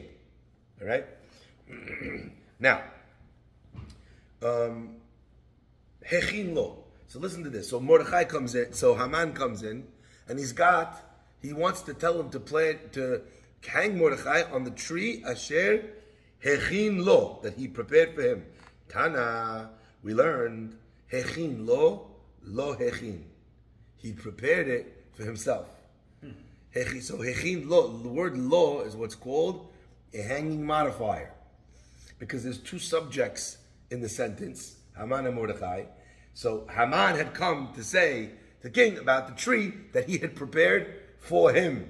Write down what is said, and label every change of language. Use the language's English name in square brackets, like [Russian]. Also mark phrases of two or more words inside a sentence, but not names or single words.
[English] All right. Now, [Hebrew] הכין לו. [English] So listen to this. So Mordechai comes in. So Haman comes in, and he wants to tell him to hang Mordechai on the tree [Hebrew] אשר הכין לו, [English] that he prepared for him. Tana, we learned [Hebrew] הכין לו הכין. [English] He prepared it for himself. So [Hebrew] הכין לו, [English] the word lo is what's called a hanging modifier, because there's two subjects in the sentence, Haman and Mordechai. So Haman had come to say to the king about the tree that he had prepared for him.